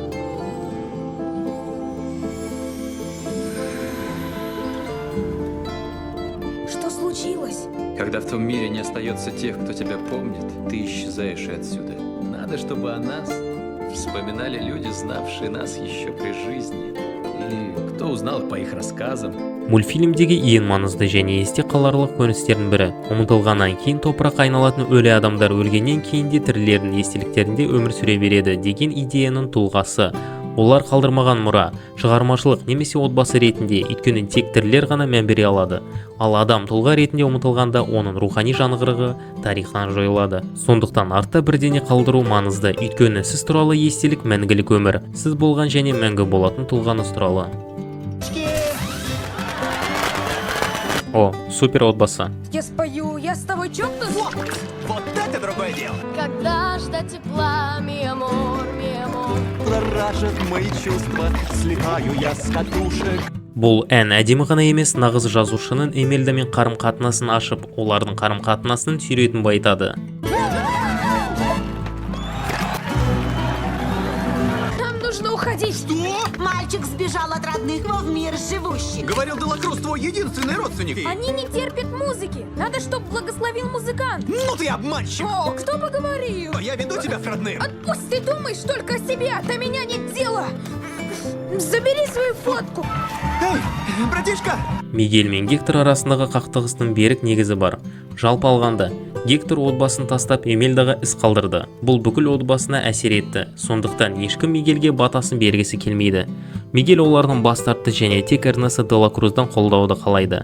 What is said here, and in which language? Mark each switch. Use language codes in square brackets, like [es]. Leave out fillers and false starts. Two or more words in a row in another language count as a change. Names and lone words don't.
[ru] Что случилось? Когда в том мире не остается тех, кто тебя помнит, ты исчезаешь и отсюда. Надо, чтобы о нас вспоминали люди, знавшие нас еще при жизни. Или кто узнал по их рассказам. [kk] Мультфильмдегі ең маңызды және есте қаларлық көріністердің бірі. Ұмытылғаннан кейін топырақ айналатын өлі адамдар өлгеннен кейін де тірілердің естеліктерінде өмір сүре береді деген идеяның тұлғасы. Олар қалдырмаған мұра, шығармашылық немесе отбасы ретінде, өйткені тек тірілер ғана мән бере алады. Ал адам тұлға ретінде ұмытылғанда оның рухани жаңғырығы тарихтан жойылады. Сондықтан артта бірдене қалдыру маңызды, өйткені сіз туралы естелік мәңгілік өмір, сіз болған және мәңгі болатын тұлғаңыз туралы. О, супер отбасы. [ru] Я спою, я с тобой чокнусь. Вот это другое дело. Когда ждать тепла, [es] mi amor, mi amor. [ru] Будоражат мои чувства, слетаю я с катушек. [kk] Бұл ән әдемі ғана емес, нағыз жазушының Эмельдамен қарым-қатынасын ашып, олардың қарым-қатынасын сюретін байытады. [ru] Нам нужно уходить. Что? Мальчик сбежал от родных в мир живущих. Говорил Делакруз, твой единственный родственник. Они не терпят музыки. Надо, чтоб благословил музыкант. Ну ты обманщик. О, кто бы говорил? Я веду тебя к родным. Отпусти, ты думаешь только о себе, до меня нет дела. Забери свою фотку. Эй, братишка. [kk] Мигель мен Гектор арасындағы қақтығыстың берік негізі бар. Жалпы алғанда, Гектор отбасын тастап Эмельдаға іс қалдырды. Бұл бүкіл отбасына әсер етті. Сондықтан ешкім Мигельге батасын бергісі келмейді. Мигель олардың бас тартты және тек Эрнесто Делакруздан қолдауды қалайды.